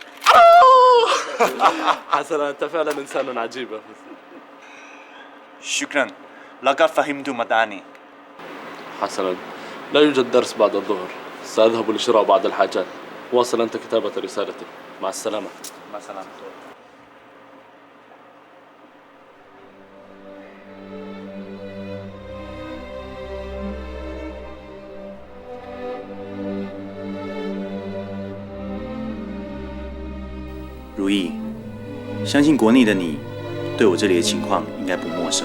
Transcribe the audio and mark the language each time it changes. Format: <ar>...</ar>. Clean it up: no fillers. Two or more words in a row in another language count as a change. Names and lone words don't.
<ar>حسنا، أنت فعلا إنسان عجيب. شكرا، لقد فهمت مداني. حسنا، لا يوجد درس بعد الظهر، سأذهب لشراء بعض الحاجات. واصل أنت كتابة رسالتك. مع السلامة. مع السلامة.</ar> <zh>如意，相信国内的你对我这里的情况应该不陌生。</zh>